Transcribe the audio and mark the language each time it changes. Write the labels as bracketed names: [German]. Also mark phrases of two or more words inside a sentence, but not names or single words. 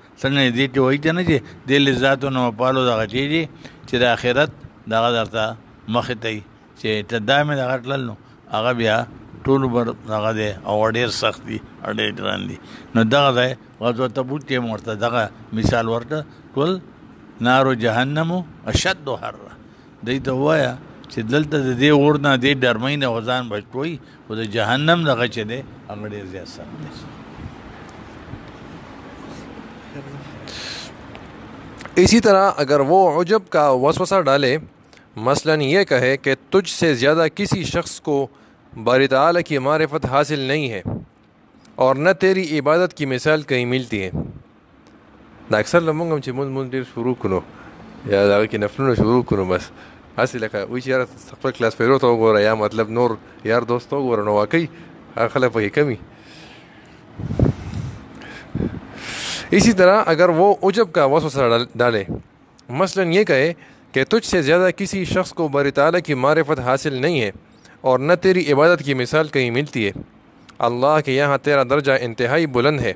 [Pashto] څنګه دې کې وایي که نه چې دې لذاتو نه مپالو دغه کېږي چې د آخرت دغه درته مخې ته وي چې ته دا مې دغه تلل نو هغه بیا ټول بر دغه دی او ډېر سخت دي او ډېر ګران دي. نو دغه دی غزوه تبوک کې مو ورته دغه مثال ورته ټول [Arabic] نارو جهنم اشد حره. [Pashto] دی ته ووایه چې دلته د دې اور نه دې ګرمۍ نه خو ځان بچ کوي، خو د جهنم دغه چې دی هغه ډېر زیات سخت دی. [Urdu] اسی طرح اگر وہ عجب کا وسوسہ ڈالے، مثلاً یہ کہے کہ تجھ سے زیادہ کسی شخص کو باری تعالیٰ کی معرفت حاصل نہیں ہے اور نہ تیری عبادت کی مثال کہیں ملتی ہے. [Pashto] دا اکثر لمونږ هم چې مونږ ډېر شروع کړو یا د هغه کې نفلونه شروع کړو، بس هسې لکه وایي چې یاره خپل [English] class fellow [Pashto] ته وګوره یا مطلب نور یار دوست ته وګوره، نو واقعي هغه خلک پکې کم وي. [Urdu] اسی طرح اگر وہ عجب کا وسوسہ ڈالے، مثلاً یہ کہے کہ تجھ سے زیادہ کسی شخص کو باری تعالیٰ کی معرفت حاصل نہیں ہے اور نہ تیری عبادت کی مثال کہیں ملتی ہے، اللہ کے یہاں تیرا درجہ انتہائی بلند ہے.